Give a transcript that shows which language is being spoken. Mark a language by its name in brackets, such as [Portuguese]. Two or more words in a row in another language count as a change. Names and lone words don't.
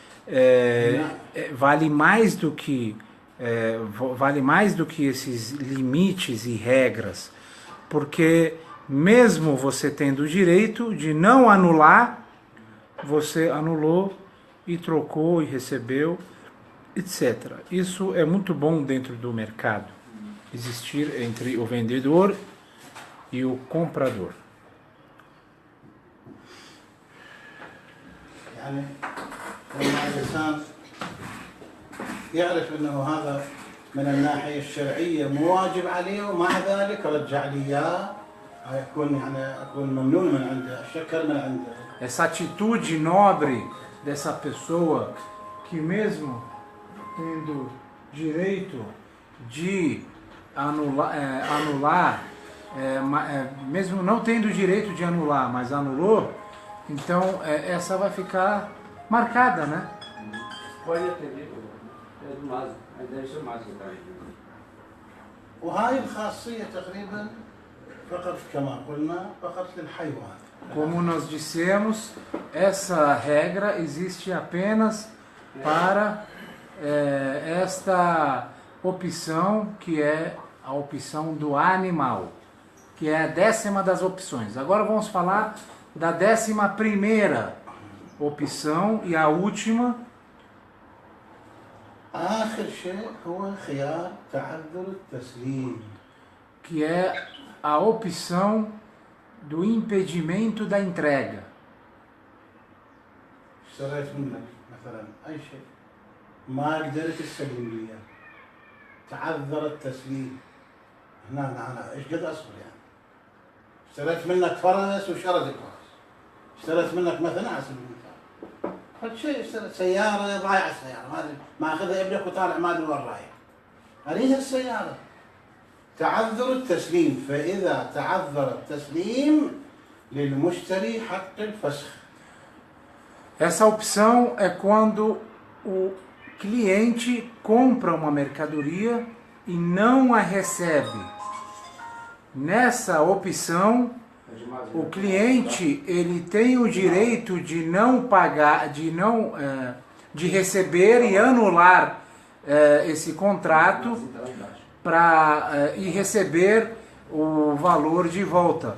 [Portuguese] vale mais do que esses limites e regras, porque mesmo você tendo o direito de não anular, você anulou e trocou e recebeu, etc. Isso é muito bom dentro do mercado, existir entre o vendedor e o comprador. [Arabic] يعني لما الإنسان يعرف أنه هذا من الناحية الشرعية مو واجب عليه ومع ذلك رجع لي إياه أكون ممنون من عنده الشكر من عنده. [Portuguese] Essa atitude nobre dessa pessoa que mesmo tendo direito de anular, mesmo não tendo direito de anular, mas anulou, então essa vai ficar marcada, né? Pode atender, é do Mazo, mas deve ser Mazo também. [Arabic] وهاي الخاصية تقريبا فقط كما قلنا فقط للحيوان. [Portuguese] Como nós dissemos, essa regra existe apenas para esta opção, que é a opção do animal, que é a 10ª das opções. Agora vamos falar da 11ª opção e a última. [Arabic] آخر شيء هو خيار تعذر التسليم. [Portuguese] Que é a opção do impedimento da entrega. [Arabic] اشتريت منك مثلا اي شيء ما قدرت تسلم لي اياه، تعذر التسليم، هنا انا ايش قد اصبر يعني؟ اشتريت منك فرس وشردك فرس، اشتريت منك مثلا على سبيل المثال فد شيء، اشتريت سياره ضايعه السياره هذه ما اخذها ابنك وطالع ما ادري وين رايح، اريد السياره، تعذر التسليم، فاذا تعذر التسليم للمشتري حق الفسخ. [Portuguese] Essa opção é quando o cliente compra uma mercadoria e não a recebe. Nessa opção, o cliente ele tem o direito de não pagar, de receber e anular esse contrato e receber o valor de volta.